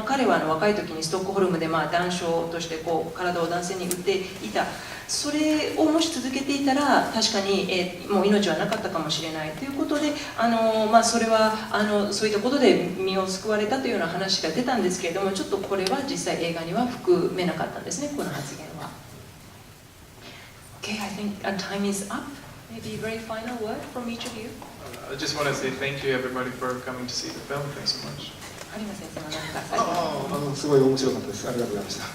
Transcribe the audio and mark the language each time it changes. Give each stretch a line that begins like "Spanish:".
Japanese: 彼は若い時にストックホルムで男娼として体を男性に売っていた。それをもし続けていたら確かに、もう命はなかったかもしれないということで、それはそういったことで身を救われたというような話が出たんですけれども、ちょっとこれは実際映画には含めなかったんですね、この発言は。
English: Okay, I think our time is up. Maybe a very final word from each of you. I just want to say thank you everybody for coming to see the film. Thanks so much.
Japanese: 有馬先生は何か最後に。すごい面白かったです。ありがとうございました。